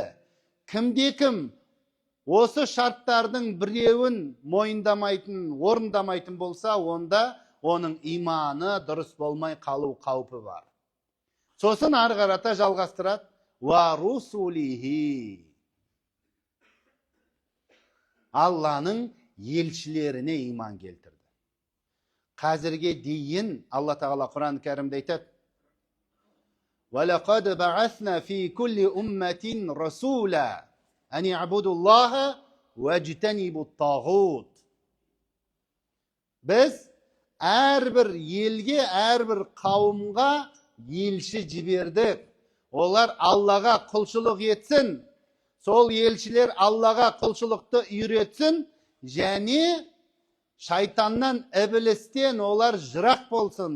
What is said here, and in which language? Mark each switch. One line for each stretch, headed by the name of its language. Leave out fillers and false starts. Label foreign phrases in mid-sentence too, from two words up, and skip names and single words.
Kazakh: Кімде-кім осы шарттардың біреуін мойындамайтын, орындамайтын болса, онда оның иманы дұрыс болмай қалу қаупі бар. Сосын ары қарата жалғастырады.
Arabic: ورسله.
Kazakh: Алланың елшілеріне иман келтірді. Қазірге дейін Алла тағала Құран кәрімде айтады:
Arabic: وَلَقَدْ بَعَثْنَا فِي كُلِّ أُمَّةٍ رَسُولًا أَنِ اعْبُدُوا اللَّهَ وَاجْتَنِبُوا الطَّاغُوتَ.
Kazakh: Біз әрбір елге, әрбір қауымға елші жібердік. Олар Аллаға құлшылық етсін. Сол елшілер Аллаға құлшылықты үйретсін, және шайтаннан, іблістен олар жырақ болсын.